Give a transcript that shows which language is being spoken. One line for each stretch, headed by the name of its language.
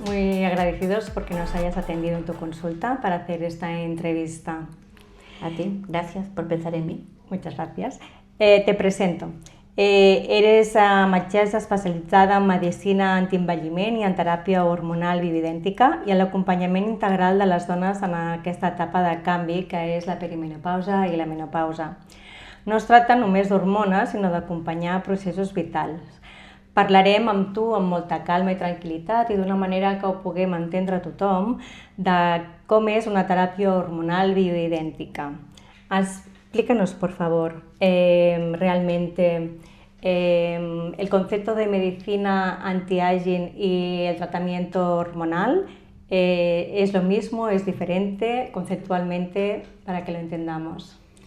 Spanish: Muy agradecidos porque nos hayas atendido en tu consulta para hacer esta entrevista. A ti, gracias por pensar en mí. Muchas gracias. Te presento.
Catalan: Eres metgessa especialitzada en medicina antienvelliment i en teràpia hormonal bioidèntica i en l'acompanyament integral de les dones en aquesta etapa de canvi que és la perimenopausa i la menopausa. No es tracta només d'hormones, sinó d'acompanyar processos vitals. Parlarem amb tu amb molta calma i tranquil·litat i d'una manera que ho puguem entendre tothom de com és una teràpia hormonal bioidèntica.
Spanish: Explícanos, por favor, realmente el concepto de medicina anti-aging y el tratamiento hormonal. ¿Es lo mismo? ¿Es diferente conceptualmente para que lo entendamos?